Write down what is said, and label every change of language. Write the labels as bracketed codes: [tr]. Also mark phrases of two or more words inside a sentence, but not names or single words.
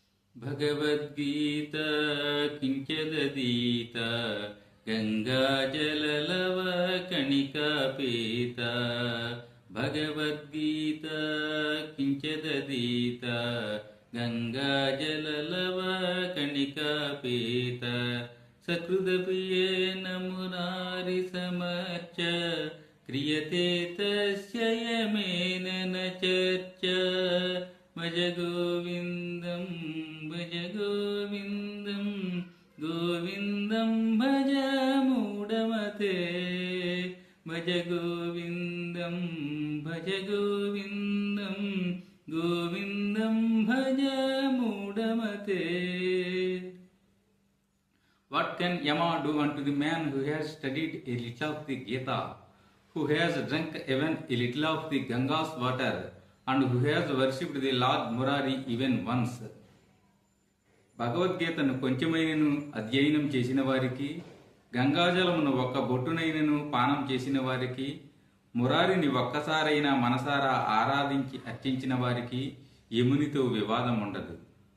[sa] భగవద్గీత కించదీత గంగాజలలవ కణికాపీత. భగవద్గీత కించదీత గంగాజలలవ కణికాపీత. సకృదపియేన మురారి సమర్చ క్రియతే తస్య యమేన న చర్చ. భజ గోవిందం భజ గోవిందం గోవిందం భజ మూఢమతే. భజ గోవిందం భజ గోవిందం గోవిందం భజ మూఢమతే. [en] What can Yama do unto the man who has studied a little of the Gita, who has drunk even a little of the Ganga's water, and who has worshipped the Lord Murari even once? [te] భగవద్గీతను కొంచెమైనను అధ్యయనం చేసిన వారికి, గంగాజలమును ఒక్క బొట్టునైనను పానం చేసిన వారికి, మురారిని ఒక్కసారైనా మనసారా ఆరాధించి అర్చించిన వారికి యమునితో వివాదం ఉండదు.